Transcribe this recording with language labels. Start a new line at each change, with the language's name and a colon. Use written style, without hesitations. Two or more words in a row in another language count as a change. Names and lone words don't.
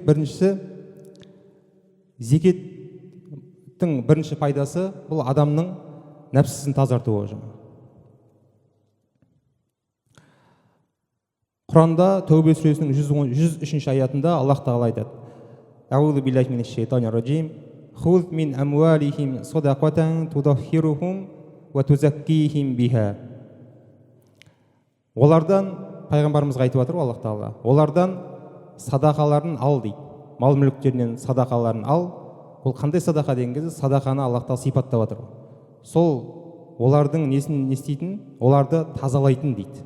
Kazakh: Біріншісі, зекеттің бірінші пайдасы бұл адамның нәпсісін тазартуы. Құранда Тәубе сүресінің 103 аятында Аллах тағала айтады:
Arabic: أعوذ بالله من الشيطان الرجيم. خذ من أموالهم صدقة تطهرهم وتزكيهم بها.
Kazakh: Олардан, пайғамбарымызға айтып жатыр Аллах тағала, олардан садақаларын ал дейді. Мал мүліктерінен садақаларын ал. Ол қандай садақа деген кезде, садақаны Аллах тағала сипаттап жатыр. Сол олардың несін не істейтін, оларды тазалайтын дейді.